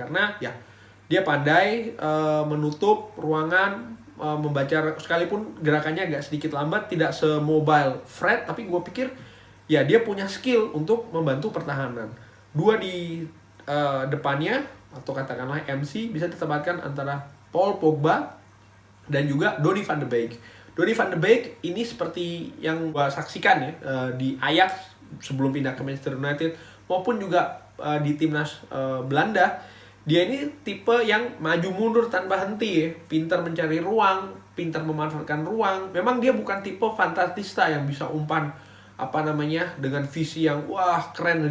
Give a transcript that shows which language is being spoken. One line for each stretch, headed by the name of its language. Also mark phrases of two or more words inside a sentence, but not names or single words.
Indonesian: Karena ya dia pandai menutup ruangan, membaca, sekalipun gerakannya agak sedikit lambat, tidak semobile Fred, tapi gue pikir ya dia punya skill untuk membantu pertahanan. 2 di depannya atau katakanlah MC bisa ditempatkan antara Paul Pogba dan juga Donny van de Beek. Donny van de Beek ini seperti yang gue saksikan ya di Ajax sebelum pindah ke Manchester United, maupun juga di timnas Belanda. Dia ini tipe yang maju mundur tanpa henti ya, pintar mencari ruang, pintar memanfaatkan ruang. Memang dia bukan tipe fantasista yang bisa umpan dengan visi yang wah keren.